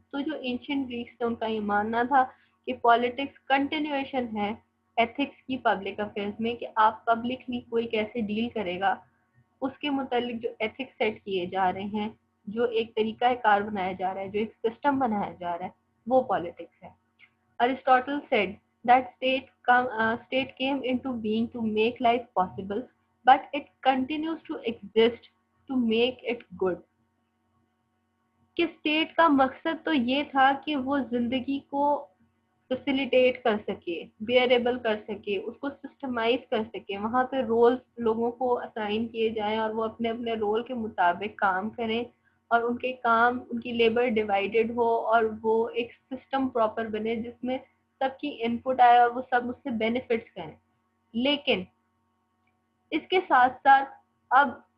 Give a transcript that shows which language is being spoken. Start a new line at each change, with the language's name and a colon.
Urdu: تو جو ancient Greeks تھے ان کا یہ ماننا تھا کہ پالیٹکس کنٹینیویشن ہے ایتھکس کی پبلک افیئرس میں، کہ آپ پبلکلی کوئی کیسے ڈیل کرے گا اس کے متعلق جو ایتھکس سیٹ کیے جا رہے ہیں، جو ایک طریقہ کار بنایا جا رہا ہے، جو ایک سسٹم بنایا جا رہا ہے، وہ پالیٹکس ہے.
English: Aristotle said that state came into being to make life possible, but it continues to exist to make it good.
Urdu: کہ اسٹیٹ کا مقصد تو یہ تھا کہ وہ زندگی کو فیسیلیٹیٹ کر سکے، بیئریبل کر سکے، اس کو سسٹمائز کر سکے، وہاں پہ رول لوگوں کو اسائن کیے جائیں اور وہ اپنے اپنے رول کے مطابق کام کریں اور ان کے کام، ان کی لیبر ڈیوائیڈڈ ہو اور وہ ایک سسٹم پراپر بنے جس میں سب کی انپٹ آئے اور وہ سب اس سے بینیفٹس کریں. لیکن اس کے ساتھ ساتھ اب